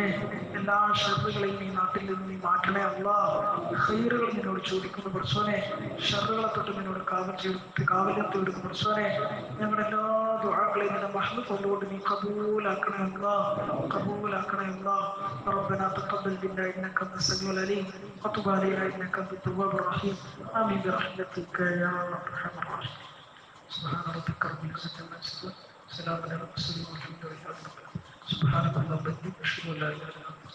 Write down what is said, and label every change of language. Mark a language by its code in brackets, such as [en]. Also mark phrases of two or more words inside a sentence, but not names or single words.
[ml] എല്ലാ ഷർറുകളെയും ഈ നാട്ടിൽ നിന്ന് നീ മാറ്റണേ അല്ലാഹ്. ഖൈറുകൾ നിന്നോട് ചോദിക്കുന്നു പടച്ചോനെ, ഷർറുകളെ തൊട്ട് നിന്നോട് കാവലത്ത് വിടുന്നു പടച്ചോനെ. ഞങ്ങളുടെ എല്ലാ ദുആകളെയും നിന്റെ മഹ്മദ് കൊണ്ടുകൊണ്ട് നീ കബൂലാക്കണേ അല്ലാഹ്, കബൂലാക്കണേ അല്ലാഹ്. [ar] ربنا تقبل منا انك انت السميع العليم وتب علينا انك انت التواب الرحيم. امين برحمتك يا ارحم الراحمين. سبحان ربك رب العزة عما يصفون، سلام على المرسلين والحمد لله رب العالمين. سبحانك اللهم وبحمدك اشهد ان لا اله الا انت